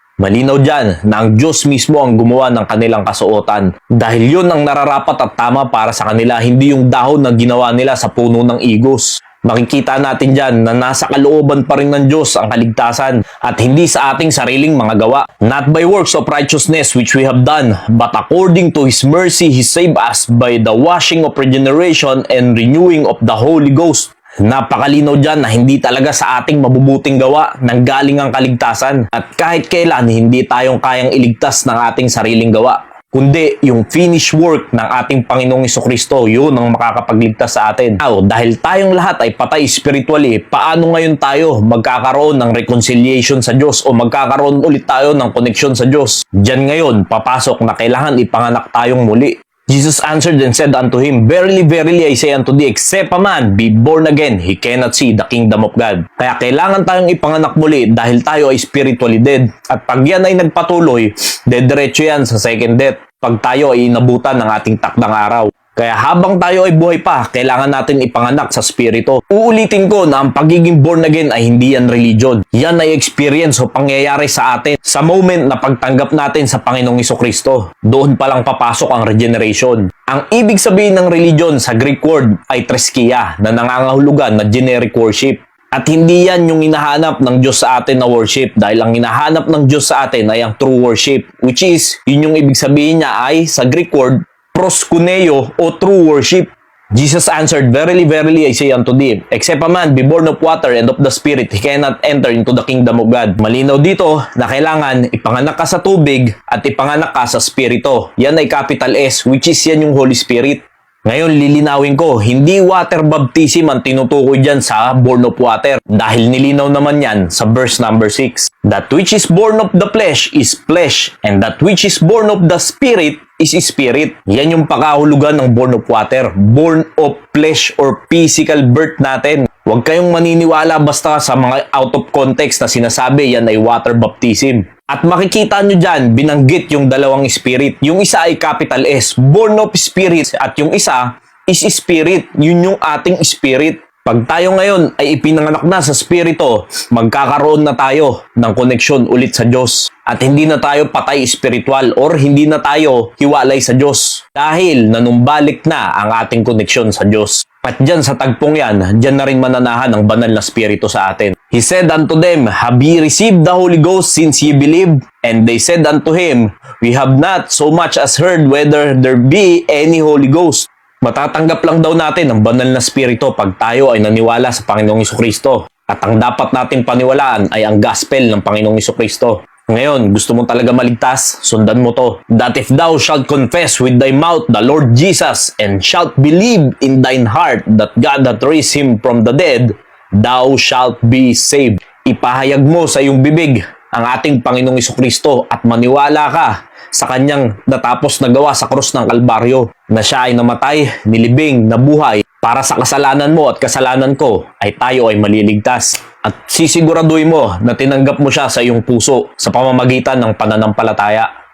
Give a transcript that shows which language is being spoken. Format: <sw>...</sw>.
<tl>Malinaw dyan na ang Diyos mismo ang gumawa ng kanilang kasuotan dahil yun ang nararapat at tama para sa kanila, hindi yung dahon na ginawa nila sa puno ng igos. Makikita natin dyan na nasa kalooban pa rin ng Diyos ang kaligtasan at hindi sa ating sariling mga gawa.</tl> <en>Not by works of righteousness which we have done, but according to His mercy, He saved us by the washing of regeneration and renewing of the Holy Ghost.</en> <tl>Napakalinaw dyan na hindi talaga sa ating mabubuting gawa nanggaling ang kaligtasan at kahit kailan hindi tayong kayang iligtas ng ating sariling gawa. Kundi yung finish work ng ating Panginoong Jesucristo, yun ang makakapagligtas sa atin. Now, dahil tayong lahat ay patay spiritually, paano ngayon tayo magkakaroon ng reconciliation sa Diyos o magkakaroon ulit tayo ng connection sa Diyos? Diyan ngayon, papasok na kailangan ipanganak tayong muli.</tl> <en>Jesus answered and said unto him, Verily, verily, I say unto thee, except a man be born again, he cannot see the kingdom of God.</en> <tl>Kaya kailangan tayong ipanganak muli dahil tayo ay spiritually dead. At pag yan ay nagpatuloy, dediretso yan sa second death. Pag tayo ay inabutan ng ating takdang araw. Kaya habang tayo ay buhay pa, kailangan natin ipanganak sa spirito. Uulitin ko na ang pagiging born again ay hindi yan religion. Yan ay experience o pangyayari sa atin sa moment na pagtanggap natin sa Panginoong Jesucristo. Doon pa lang papasok ang regeneration. Ang ibig sabihin ng religion sa Greek word ay treskia na nangangahulugan na generic worship. At hindi yan yung hinahanap ng Diyos sa atin na worship dahil ang hinahanap ng Diyos sa atin ay ang true worship, which is, yun yung ibig sabihin niya ay sa Greek word proskuneo o true worship.</tl> <en>Jesus answered, Verily, verily, I say unto thee, except a man be born of water and of the Spirit, he cannot enter into the kingdom of God.</en> <tl>Malinaw dito na kailangan ipanganak ka sa tubig at ipanganak ka sa Spirito. Yan ay capital S, which is yan yung Holy Spirit. Ngayon, lilinawin ko, hindi water baptism ang tinutukoy dyan sa born of water dahil nilinaw naman yan sa verse number 6.</tl> <en>That which is born of the flesh is flesh, and that which is born of the Spirit is spirit.</en> <tl>Yan yung pakahulugan ng born of water. Born of flesh or physical birth natin. Huwag kayong maniniwala basta sa mga out of context na sinasabi yan ay water baptism. At makikita nyo dyan, binanggit yung dalawang spirit. Yung isa ay capital S, born of spirit. At yung isa is spirit. Yun yung ating spirit. Pag tayo ngayon ay ipinanganak na sa spirito, magkakaroon na tayo ng koneksyon ulit sa Diyos. At hindi na tayo patay spiritual or hindi na tayo hiwalay sa Diyos. Dahil nanumbalik na ang ating koneksyon sa Diyos. At dyan sa tagpong yan, dyan na rin mananahan ang banal na spirito sa atin.</tl> <en>He said unto them, Have ye received the Holy Ghost since ye believed? And they said unto him, We have not so much as heard whether there be any Holy Ghost.</en> <tl>Matatanggap lang daw natin ang banal na spirito pag tayo ay naniwala sa Panginoong Jesucristo. At ang dapat natin paniwalaan ay ang gospel ng Panginoong Jesucristo. Ngayon, gusto mo talaga maligtas? Sundan mo to.</tl> <en>That if thou shalt confess with thy mouth the Lord Jesus and shalt believe in thine heart that God hath raised him from the dead, thou shalt be saved.</en> <tl>Ipahayag mo sa iyong bibig ang ating Panginoong Jesucristo at maniwala ka sa kanyang natapos na gawa sa krus ng Kalbaryo na siya ay namatay, nilibing, nabuhay para sa kasalanan mo at kasalanan ko ay tayo ay maliligtas. At sisiguraduhin mo na tinanggap mo siya sa iyong puso sa pamamagitan ng pananampalataya.</tl>